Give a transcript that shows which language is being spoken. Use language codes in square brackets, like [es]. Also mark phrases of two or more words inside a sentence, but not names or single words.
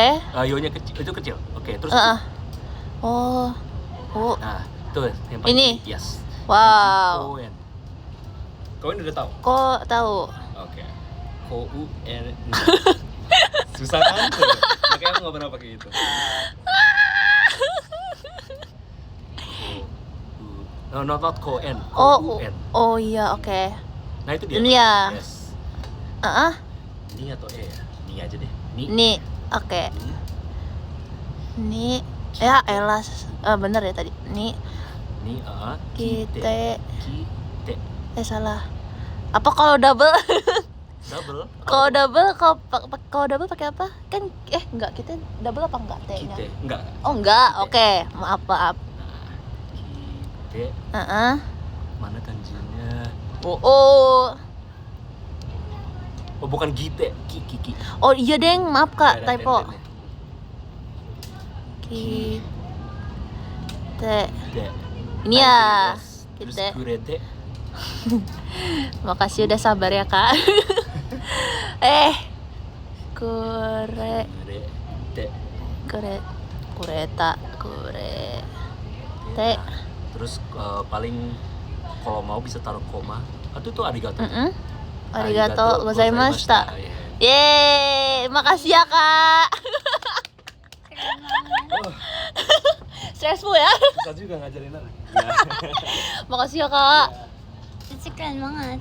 [id] Yo-nya kecil, itu kecil. Oke, terus Heeh. Oh. nah, tuh yang paling Ini? yes. Wow. Koen. Koen udah tahu? Kok tahu? Oke. Koen. Susah kan tuh? Makanya aku nggak pernah pakai itu. [en] No, not Koen. [id] Oh. Koen. Oh iya, oke. Nah itu dia. Ini ya. Yes. Heeh. Ini atau E ya? Ni aja deh. Ni. Ni. Oke. Ni. Ya elah. Bener ya tadi. Ni. Ni Kite. Kite. Salah. Apa kalau double? Double. Kalau double pakai apa? Kan enggak, kita double apa enggak T-nya? Kite. Enggak. Oh enggak. Oke. Maaf. Nah, kite. Mana kanjinya? Oh, bukan gite, ki. oh iya deng, maaf kak, Ada typo. ten-tennya. Kite. Kite. Ini ya, Terus kite. kurete. Makasih udah sabar ya kak. Kure, Kurete. kureta, kurete. Terus paling kalau mau bisa taruh koma. Atau itu arigato. [ja] ありがとうございました. [id] Iya. Yeay, makasih ya kak. Oh, Stressful ya. susah juga ngajarin anak. Makasih ya kak. Cici keren banget.